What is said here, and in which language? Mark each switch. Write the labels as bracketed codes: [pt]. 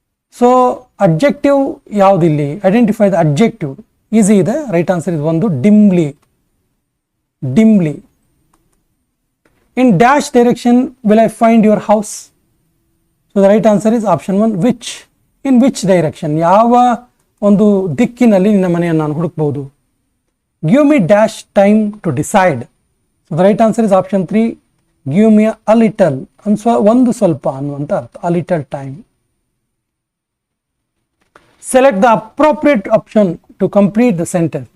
[en] So, adjective [kn] yaudilli. [en] Identify the adjective. Easy [kn] ಇದೆ. [en] Right answer is 1, dimly. Dimly. In dash direction will I find your house? So, the right answer is option 1, which. In which direction? [kn] ಯಾವ ಒಂದು ದಿಕ್ಕಿನಲ್ಲಿ ನಿನ್ನ ಮನೆಯನ್ನು ನಾನು ಹುಡುಕಬಹುದು? [en] Give me dash time to decide. So the right answer is option 3. Give me a little. [kn] ಒಂದು ಸ್ವಲ್ಪ ಅನ್ನುವಂಥ ಅರ್ಥ. [en] A little time. Select the appropriate option to complete the sentence.